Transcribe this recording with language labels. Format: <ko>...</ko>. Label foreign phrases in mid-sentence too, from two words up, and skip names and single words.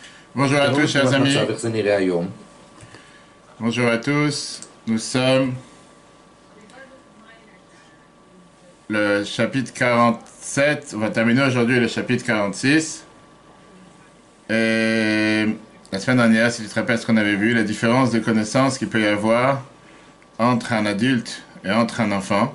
<fr>Bonjour à tous, שלום chers לכבוד amis.</fr> <he>מצב, איך זה נראה היום?</he> <fr>Bonjour à tous. Nous sommes le chapitre 47. On va terminer aujourd'hui le chapitre 46. Et la semaine dernière, si tu te rappelles ce qu'on avait vu, la différence de connaissances qu'il peut y avoir entre un adulte et entre un enfant.</fr>